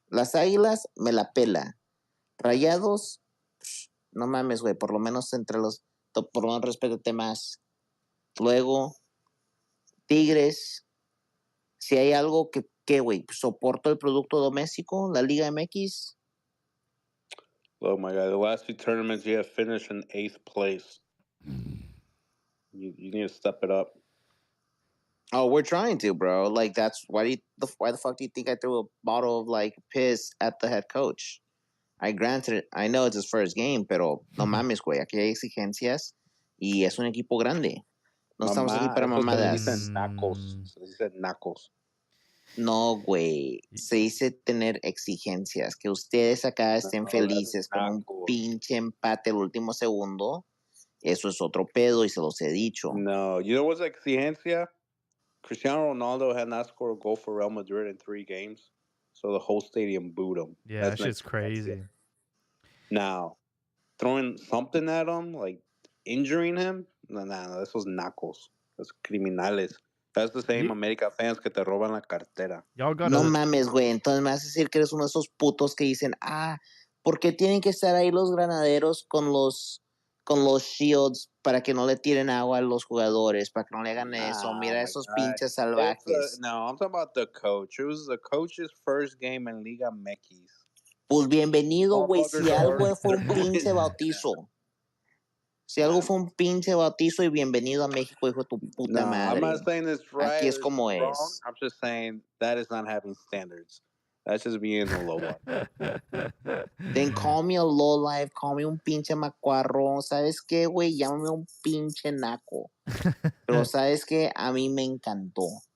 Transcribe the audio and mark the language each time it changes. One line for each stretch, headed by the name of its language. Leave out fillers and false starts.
Spanish: Las águilas, me la pela. Rayados, no mames, güey. Por lo menos entre los, por lo menos respétate más. Luego, Tigres, si hay algo que, güey, soporto el producto doméstico, la Liga MX.
English: Oh my God! The last two tournaments you have finished in 8th place. You need to step it up. Oh, we're trying to, bro. Like, that's why the fuck do you think I threw a bottle of like piss at the head coach? I know it's his first game,
Spanish: pero no mames, güey. Aquí hay exigencias y es un equipo grande. No estamos aquí para Eso se le mamadas. dicen nacos. Se le dicen nacos. No, güey. Se dice tener exigencias. Que ustedes acá estén felices con un pinche empate el último segundo. Eso es otro pedo y se los he dicho.
English: No, you know what's exigencia? Cristiano Ronaldo had not scored a goal for Real Madrid in 3 games, so the whole stadium booed him. Yeah, that shit's crazy. Now, throwing something at him, like injuring him, no, this was nacos. That's criminales. That's the same America fans
Spanish: que te roban la cartera. No mames, güey. Entonces me vas a decir que eres uno de esos putos que dicen, ¿por qué tienen que estar ahí los granaderos con los shields para que no le tiren agua a los jugadores, para que no le hagan eso? Mira esos pinches salvajes.
English: No, I'm talking about the coach. It was the coach's first game in Liga MX.
Spanish: Pues bienvenido, güey. Si algo fue un pinche bautizo. Si algo fue un pinche bautizo y bienvenido a México, hijo de tu puta madre.
English: I'm not saying it's right.
Spanish: Aquí es como
English: wrong.
Spanish: es.
English: I'm just saying that is not having standards. That's just being a low life. Then call me a low life, call me
Spanish: un pinche macuarro. ¿Sabes qué, güey? Llámame un pinche naco. Pero ¿sabes qué? A mí me encantó.